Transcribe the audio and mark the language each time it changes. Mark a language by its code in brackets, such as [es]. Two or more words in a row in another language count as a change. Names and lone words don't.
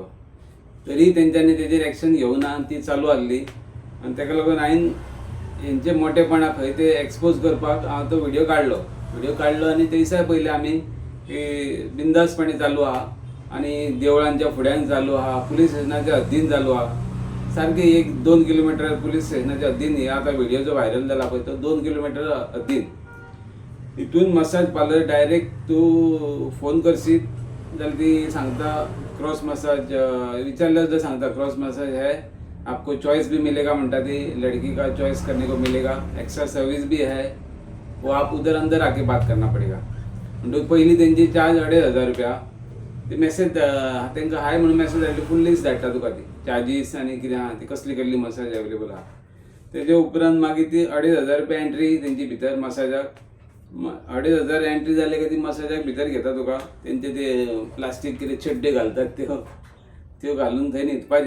[kok] तरी तेंच्यांनी तेजेर एक्शन घेवना ती चालू आसली आनी तेका लागून हांवें हेंचे मोठेपणा खंय ते एक्सपोज करपाक हांव तो व्हिडिओ काडलो आनी ते दिसा पयलीं आमी बिंदासपणी चालू आहा आनी देवळांच्या फुड्यान चालू आहा, पुलीस स्टेशनाच्या हद्दीन चालू आहा. सारके 1-2 किलोमिटर पुलीस स्टेशनाच्या हद्दीन हे आतां व्हिडिओ जो व्हायरल जाला पळय तो 2 किलोमिटर हद्दीन. हितून मसाज पार्लर डायरेक्ट तूं फोन करशीत जाल्यार ती सांगता क्रॉस मसाज विचारल्यार सुद्दां सांगता [hi] क्रॉस मसाज है आपको चॉइस भी मिलेगा [kok] म्हणटा ती [hi] लड़की का चॉइस करने को मिलेगा, [en] extra service [hi] भी है वो आप उधर अंदर आके बात करना पड़ेगा. [kok] म्हणटून पयलीं तेंची चार्ज 2,500 रुपया. ती मेसेज तांकां हाय म्हणून मेसेज धाडली [en] full list [kok] धाडटा तुका ती चार्जीस आनी कितें आहा ती कसली कसली मसाज अवेलेबल आहा. तेजे उपरांत मागीर ती 2,500 रुपया एंट्री तेंची भितर मसाजाक. 2,500 एंट्री जाले की ती मसाजाक भितर घेता तुका. तेंचे ते प्लास्टीक कितें चड्डे घालतात त्यो घालून थंय न्हिदपाचें.